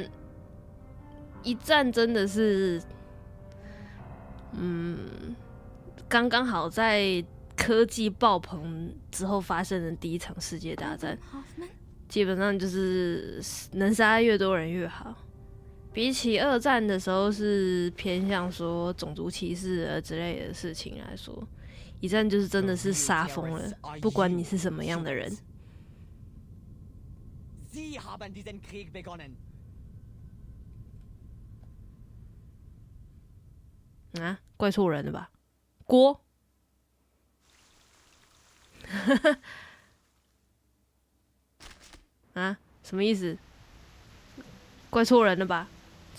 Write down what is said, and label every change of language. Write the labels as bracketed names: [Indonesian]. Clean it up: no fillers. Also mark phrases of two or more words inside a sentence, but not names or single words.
[Chinese] 真的是，刚刚好在科技爆棚之后发生的第一场世界大战，基本上就是能杀越多人越好。比起二战的时候是偏向说种族歧视之类的事情来说，一战就是真的是杀疯了，不管你是什么样的人。 [German] Sie haben diesen Krieg begonnen. [Chinese] 啊，怪错人了吧？锅。啊，什么意思？怪错人了吧？